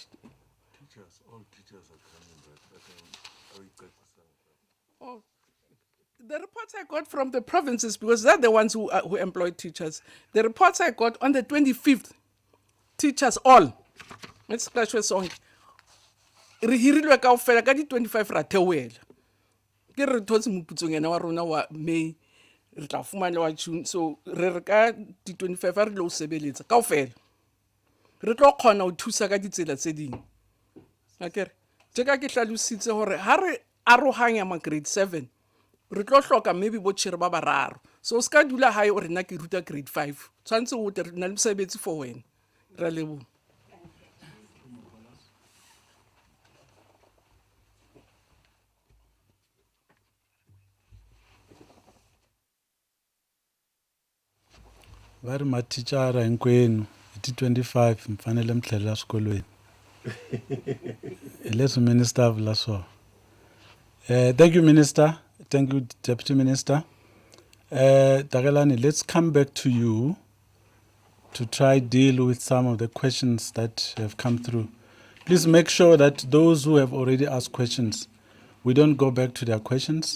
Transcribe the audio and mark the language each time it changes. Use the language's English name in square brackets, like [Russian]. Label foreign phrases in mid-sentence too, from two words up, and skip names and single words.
[English] All teachers are coming back. Oh, the reports I got from the provinces, because they're the ones who employ teachers. The reports I got on the 25th, teachers all. Let's clash with song. [Southern Sotho] Re hirilwe kaofela ka di 25 ra theoela. Ke re thotse moputsong ena wa rona wa May re tla fumana le wa June, so re ka di 25 ha re lo sebeletsa kaofela re tlo kgona ho thusa ka ditsela tse ding akere tse ka ke hlalositse hore ha re arohanya ma grade 7 re tlo hloka maybe bo tshire ba bararo, so ska dula hae o re nna ke ruta grade 5 tshwantse o tle re na le mosebetsi for wena. Ra leboha. [Tsonga] Va ri mathicara hinkwenu hi ti 25 mfanele mi tlhelela swikolweni. Hi leswi minister a vula swona. [English] Thank you, Minister. Thank you, Deputy Minister. Tagalani, let's come back to you to try deal with some of the questions that have come through. Please make sure that those who have already asked questions, we don't go back to their questions.